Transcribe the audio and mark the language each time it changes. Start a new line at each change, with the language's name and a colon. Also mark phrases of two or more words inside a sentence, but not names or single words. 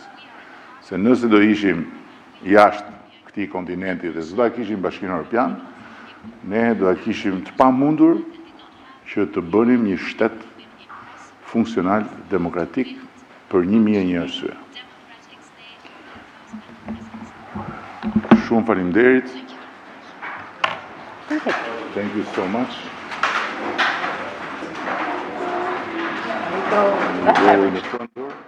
Albanian: Se nëse do ishim jashtë këtij kontinenti dhe s'do ta kishim Bashkimin Evropian, ne do ta kishim të pamundur që të bënim një shtet funksional demokratik për 1001 arsye. Shumë faleminderit.
English: Thank you so much. Go in the front door.